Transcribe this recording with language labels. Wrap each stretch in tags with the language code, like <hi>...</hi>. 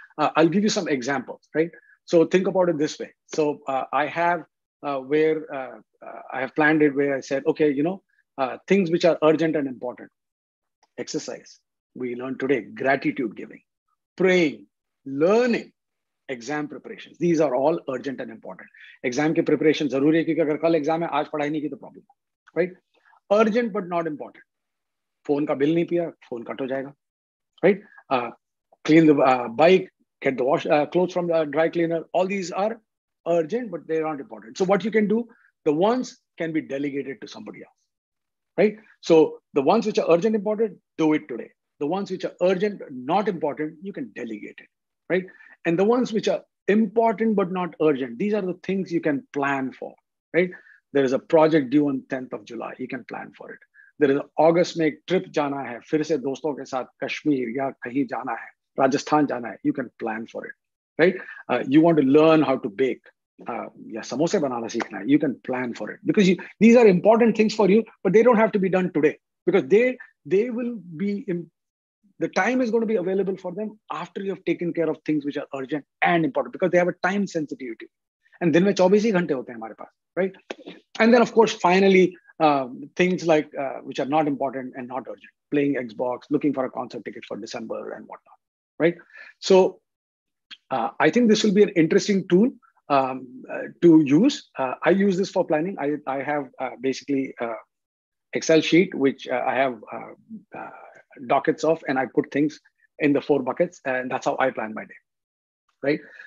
<en>I'll give you some examples, right? So think about it this way. So I have I have planned it where I said, okay, things which are urgent and important: exercise, we learned today; gratitude giving, praying, learning, exam preparations. These are all urgent and important.</en> <hi>Exam की preparation जरूरी है, क्योंकि अगर कल exam है, आज पढ़ाई नहीं की तो problem, right?</hi> <en>Urgent but not important.</en> <hi>Phone का bill नहीं पिया, phone कट हो जाएगा,</hi> <en>right? Clean the bike, get the clothes from the dry cleaner. All these are urgent, but they're not important. So what you can do, the ones can be delegated to somebody else, right? So the ones which are urgent, important, do it today. The ones which are urgent, not important, you can delegate it, right? And the ones which are important but not urgent, these are the things you can plan for, right? There is a project due on 10th of July, you can plan for it.</en> <hi>There is August में एक trip जाना है, फिर से दोस्तों के साथ कश्मीर या कहीं जाना है, राजस्थान जाना है,</hi> <en>you can plan for it,</en> <hi>right?</hi> <en>You want to learn how to bake,</en> <hi>या समोसे बनाना सीखना है,</hi> <en>you can plan for it, because these are important things for you, but they don't have to be done today, because they will be the time is going to be available for them after you have taken care of things which are urgent and important, because they have a time sensitivity.</en> <hi>And दिन में 24 ही घंटे होते हैं हमारे पास, right?</hi> <en>And then of course, finally, things like which are not important and not urgent, playing Xbox, looking for a concert ticket for December and whatnot, right? So I think this will be an interesting tool to use. I use this for planning. I have basically Excel sheet, which I have dockets of, and I put things in the 4 buckets, and that's how I plan my day, right?</en>